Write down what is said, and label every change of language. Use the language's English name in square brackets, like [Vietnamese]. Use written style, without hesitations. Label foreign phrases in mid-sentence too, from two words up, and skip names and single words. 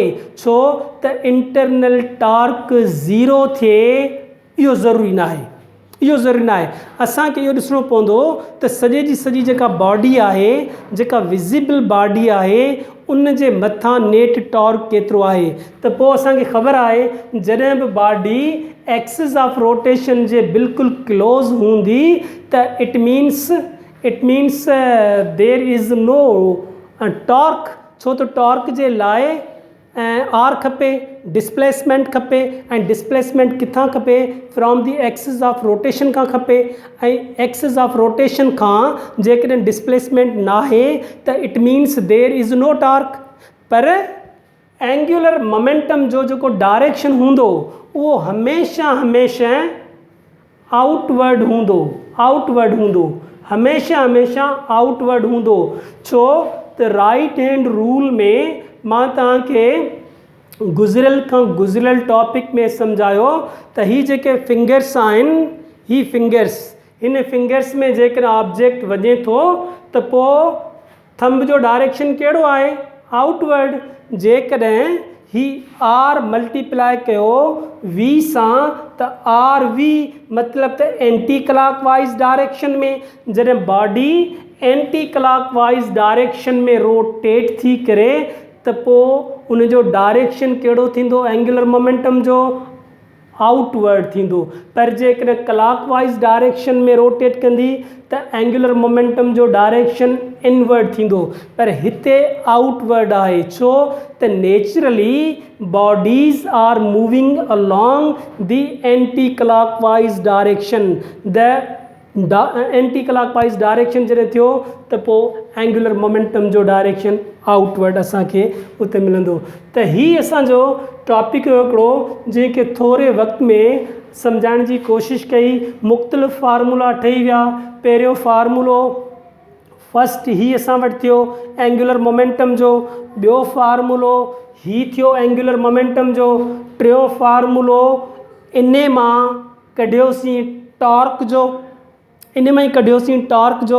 [Sindhi] छो त [English] internal torque zero [Sindhi] थिए इहो ज़रूरी न आहे। असांखे इहो ॾिसणो पवंदो त सॼे जी सॼी जेका बॉडी आहे, जेका [English] visible body [Sindhi] आहे उन जे मथां [English] net torque [Sindhi] केतिरो आहे। त पोइ असांखे ख़बर आहे जॾहिं बि [English] body axis of rotation [Sindhi] जे बिल्कुलु क्लोज़ हूंदी त [English] it means there is no torque. [Sindhi] छो त टॉर्क जे लाइ आर खपे, डिस्प्लेसमेंट खपे ऐं डिस्प्लेसमेंट किथां खपे [English] from the axis of rotation [Sindhi] खां खपे ऐं [English] axis of rotation [Sindhi] खां जेकॾहिं डिस्प्लेसमेंट नाहे त [English] it means there is no torque. [Sindhi] पर [English] angular momentum [Sindhi] जो जेको डायरेक्शन हूंदो उहो हमेशह आउटवर्ड हूंदो, हमेशह आउटवर्ड हूंदो। छो त [English] right hand rule [Sindhi] में मां तव्हांखे गुज़िरियल टॉपिक में सम्झायो त ही जेके फिंगर्स आहिनि, ही हिन फिंगर्स में जेकॾहिं ऑब्जेक्ट वञे थो त पोइ थंब जो डायरेक्शन कहिड़ो आहे आउटवर्ड। जेकॾहिं ही आर मल्टीप्लाई कयो वी सां त आर वी मतिलबु त [English] anti clockwise direction [Sindhi] में, जॾहिं बॉडी [English] anti clockwise direction [Sindhi] में रोटेट थी करे त पोइ उन जो डायरेक्शन कहिड़ो थींदो [English] angular momentum [Sindhi] जो आउटवर्ड थींदो। पर जेकॾहिं [English] clockwise direction [Sindhi] में रोटेट कंदी त [English] angular momentum [Sindhi] जो डायरेक्शन इनवर्ड थींदो, पर हिते आउटवर्ड आहे। छो त [English] naturally bodies are moving along the anti clockwise direction. the anti clockwise direction [Sindhi] जॾहिं थियो त पोइ [English] angular momentum [Sindhi] जो [English] direction outward [Sindhi] असांखे उते मिलंदो। त हीअ असांजो टॉपिक हुयो हिकिड़ो जंहिंखे थोरे वक़्त में सम्झाइण जी कोशिशि कई। मुख़्तलिफ़ फार्मूला ठही विया। पहिरियों फार्मूलो फस्ट ही असां वटि थियो [English] angular momentum [Sindhi] जो, ॿियो फार्मूलो ही थियो [English] angular momentum [Sindhi] जो, टियों फार्मूलो इन मां कढियोसीं टॉर्क जो, इन मां ई कढियोसीं टॉर्क जो।